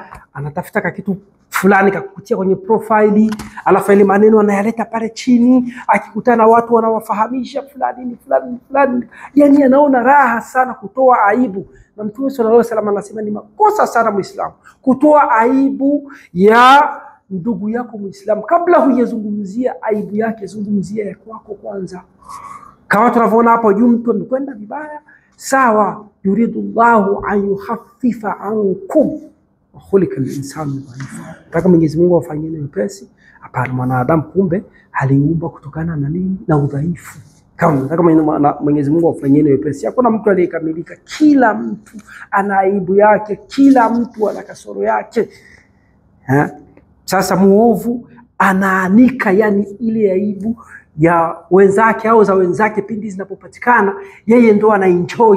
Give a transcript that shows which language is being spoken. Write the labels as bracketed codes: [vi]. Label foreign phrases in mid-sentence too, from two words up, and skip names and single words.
[sw] Anatafuta kitu fulani kakutia kwenye profile, alafu ile maneno anayaleta pale chini, akikutana watu wanawafahamisha fulani, yani anaona raha sana kutoa aibu. Na Mtume [ar] صلى الله عليه وسلم [sw] anasema ni makosa sana Muislamu kutoa aibu ya ndugu yako Muislamu. Kabla hujazungumzia aibu yake, zungumzia ya kwako kwanza. Kama tunavyoona hapo juu, mtu amekwenda vibaya, sawa, [ar] يريد الله أن يخفف عنكم وخلق الإنسان ضعيفا. [sw] Nataka Mwenyezi Mungu afanyie wepesi. Hapana, mwanadamu kumbe aliumbwa kutokana na nini? Na udhaifu. Kama nataka Mwenyezi Mungu afanyie wepesi. Hakuna mtu aliyekamilika, kila mtu ana aibu yake, kila mtu ana kasoro yake. Sasa muovu anaanika yani ile aibu ya wenzake au za wenzake, pindi zinapopatikana yeye ndo anaenjoy.